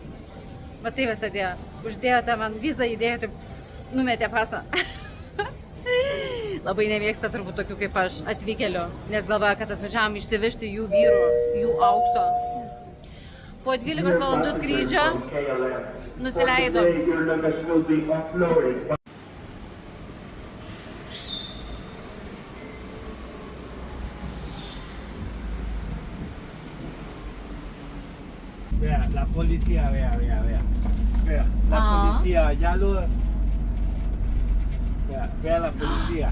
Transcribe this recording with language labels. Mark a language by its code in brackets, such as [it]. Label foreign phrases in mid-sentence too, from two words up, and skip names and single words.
[lt] Va tai visą dėjo, uždėjote man vizą, įdėjote, numetė pasą. Labai nemėgsta turbūt tokių kaip aš atvykėlių, nes galvoja, kad atvažiavom išsivežti jų vyrų, jų aukso. Po 12 valandų skrydžio nusileido. [es] Vea, la policía, vea. Vea, la policía, ya lo... Vea la policía.